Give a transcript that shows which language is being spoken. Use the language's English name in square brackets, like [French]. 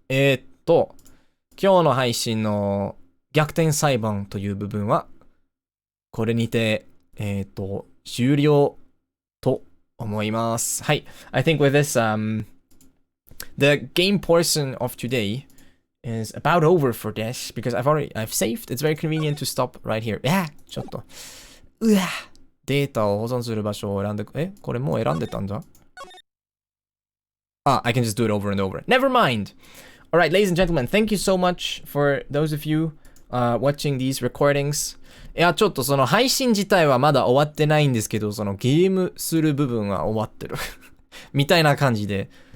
[Japanese] 今日の配信の逆転裁判という部分は、これにて、終了と思います。はい。 [English] I think with this, the game portion of today is about over for this because I've saved. It's very convenient to stop right here. [Japanese] ちょっと。データを保存する場所を選んで、これもう選んでたんだ。 [English] I can just do it over and over. Never mind. Alright, ladies and gentlemen, thank you so much for those of you watching these recordings. [Japanese] いや、ちょっとその配信自体はまだ終わってないんですけど、そのゲームする部分は終わってる。みたいな感じで。